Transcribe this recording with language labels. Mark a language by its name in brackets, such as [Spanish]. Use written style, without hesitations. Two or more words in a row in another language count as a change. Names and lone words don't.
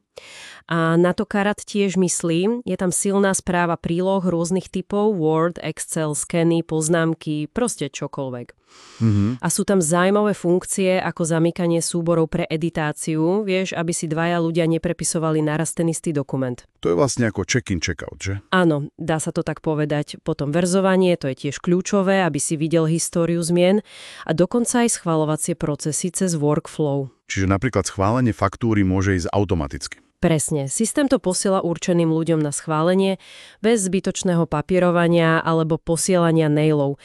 [Slovak] A na to Karat tiež myslí, je tam silná správa príloh rôznych typov, Word, Excel, skeny, poznámky, proste čokoľvek. A sú tam zaujímavé funkcie ako zamykanie súborov pre editáciu, vieš, aby si dvaja ľudia neprepisovali naraz ten istý dokument. To je vlastne ako [English] check-in, check-out, [Slovak] že? Áno, dá sa to tak povedať. Potom verzovanie, to je tiež kľúčové, aby si videl históriu zmien a dokonca aj schvaľovacie procesy cez workflow. Čiže napríklad schválenie faktúry môže ísť automaticky. Presne. Systém to posiela určeným ľuďom na schválenie, bez zbytočného papierovania alebo posielania mailov.